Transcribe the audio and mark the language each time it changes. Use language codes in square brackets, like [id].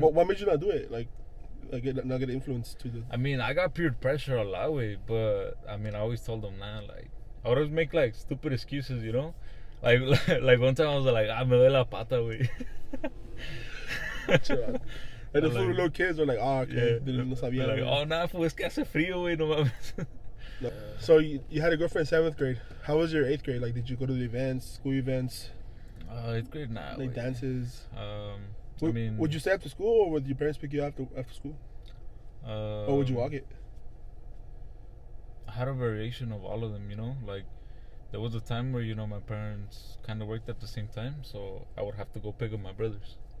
[en] What made you not do it? Like not get influenced to the. I mean, I got peer pressure a lot, way, but I mean, I always told them, nah, like I would always make like stupid excuses, you know, like like one time I was like, [es] me duele la pata, way. [en] And the like, little kids are like, oh, okay, yeah, [es] no sabía. [en] Like, oh, nah, [es] pues que hace frío, güey, no mames. No. [en] So you had a girlfriend in 7th grade. How was your 8th grade? Like, did you go to the events, school events? 8th grade, nah. Like dances. I mean, would you stay after school, or would your parents pick you up after school? Or would you walk it? I had a variation of all of them, you know. Like, there was a time where, you know, my parents kind of worked at the same time, so I would have to go pick up my brothers.